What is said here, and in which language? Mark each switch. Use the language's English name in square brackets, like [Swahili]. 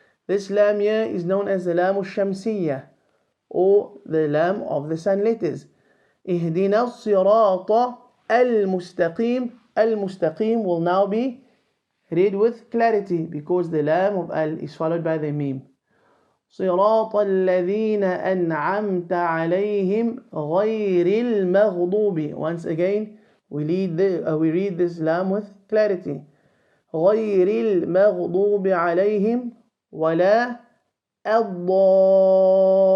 [English] This lam here is known as the lam al-shamsiyyah, or the lam of the sun letters. [Arabic] اهدنا الصراط المستقيم. [English] Al-mustaqim will now be read with clarity because the lam of al is followed by the mim. [Arabic] صراط الذين أنعمت عليهم غير المغضوب. [English] Once again we read this lam with clarity. [Arabic] غير المغضوب عليهم ولا الضالين.